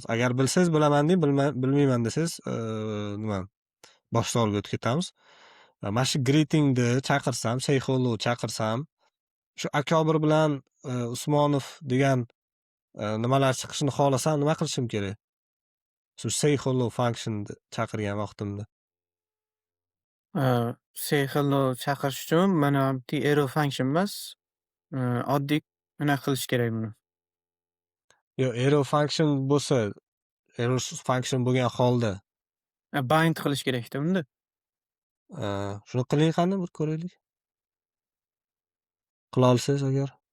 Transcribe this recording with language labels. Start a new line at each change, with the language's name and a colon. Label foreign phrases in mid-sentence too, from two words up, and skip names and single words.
Uzbek: Agar bilsangiz bilaman deng, bilmayman desangiz, nima bosh savolga o'tib ketamiz. Mana shu greetingni chaqirsam,
English: say hello
Uzbek: chaqirsam, shu Akobir bilan Usmonov degan nimalar chiqishini xohlasam, nima qilishim kerak? Shu
English: say hello function
Uzbek: chaqirgan vaqtimda.
English: Say hello
Uzbek: chaqirish uchun mana bitta
English: arrow function
Uzbek: emas, oddiy anaqa qilish kerak buni. Yo,
English: arrow function
Uzbek: bo'lsa,
English: arrow function
Uzbek: bo'lgan holda, Bind qilish kerakda bunda. shuni qiling qani bir ko'raylik. Qila olsangiz agar.